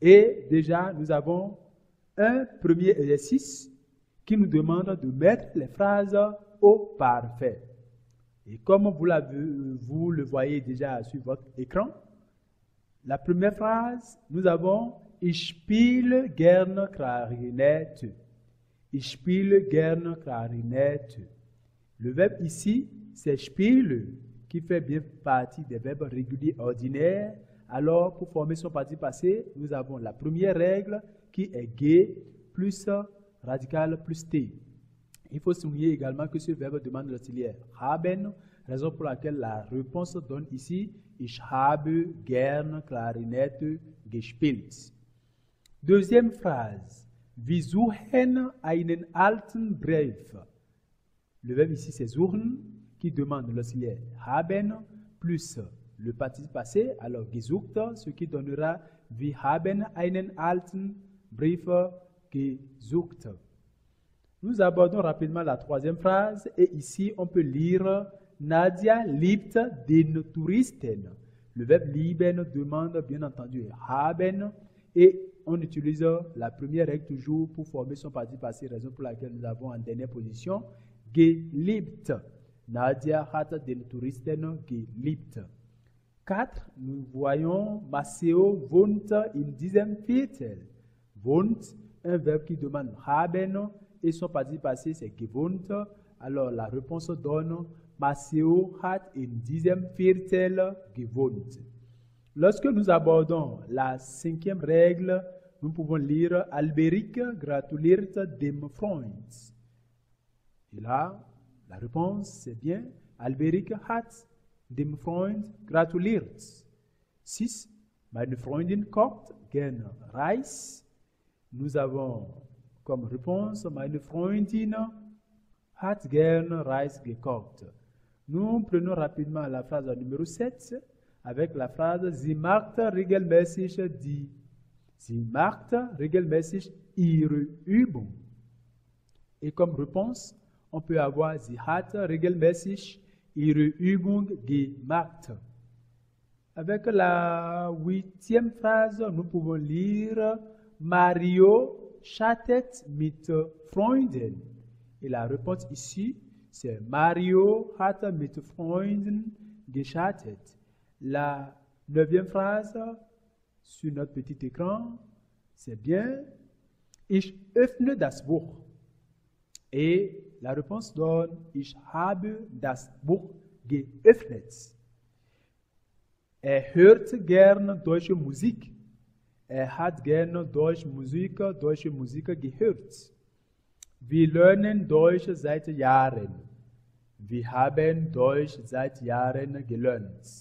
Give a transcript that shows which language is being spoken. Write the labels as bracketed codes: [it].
[fr] Et déjà, nous avons un premier exercice qui nous demande de mettre les phrases au parfait. Et comme vous le voyez déjà sur votre écran, la première phrase, nous avons « [de] Ich spiele gerne Klarinette ». Ich spiele gerne Klarinette. [fr] Le verbe ici, c'est spiele, qui fait bien partie des verbes réguliers ordinaires. Alors, pour former son participe passé, nous avons la première règle qui est G plus radical plus T. Il faut souligner également que ce verbe demande l'auxiliaire haben, raison pour laquelle la réponse donne ici [de] Ich habe gerne Klarinette gespielt. [fr] Deuxième phrase. [de] Wir suchen einen alten Brief. [fr] Le verbe ici c'est suchen qui demande l'auxiliaire haben plus le participe passé, alors gesucht, ce qui donnera [de] wir haben einen alten Brief gesucht. [fr] Nous abordons rapidement la troisième phrase et ici on peut lire Nadia [de] liebt den Touristen. [fr] Le verbe lieben demande bien entendu haben et on utilise la première règle toujours pour former son participe passé, raison pour laquelle nous avons en dernière position geliebt. [de] Nadia hat den Touristen geliebt. 4. [fr] Nous voyons [de] Maceo wohnt in diesem Viertel. [fr] Wohnt, un verbe qui demande haben et son participe passé c'est gewohnt. Alors la réponse donne [de] Maceo hat in diesem Viertel gewohnt. [fr] Lorsque nous abordons la cinquième règle, nous pouvons lire Alberic [de] gratuliert dem Freund. [fr] Et là, la réponse c'est bien Alberic [de] hat dem Freund gratuliert. [fr] 6. [de] Meine Freundin kocht gerne Reis. [fr] Nous avons comme réponse [de] Meine Freundin hat gerne Reis gekocht. [fr] Nous prenons rapidement la phrase numéro 7 avec la phrase [de] Sie macht regelmäßig die. Sie macht regelmäßig ihre Übung. [fr] Et comme réponse, on peut avoir [de] Sie hat regelmäßig ihre Übung gemacht. [fr] Avec la huitième phrase, nous pouvons lire Mario [de] chattet mit Freunden. [fr] Et la réponse ici, c'est Mario [de] hat mit Freunden geschattet. [fr] La neuvième phrase sur notre petit écran, c'est bien [de] Ich öffne das Buch. [fr] Et la réponse donne [de] Ich habe das Buch geöffnet. Hört gern deutsche Musik. Hat gerne deutsche Musik gehört. Wir lernen Deutsch seit Jahren. Wir haben Deutsch seit Jahren gelernt.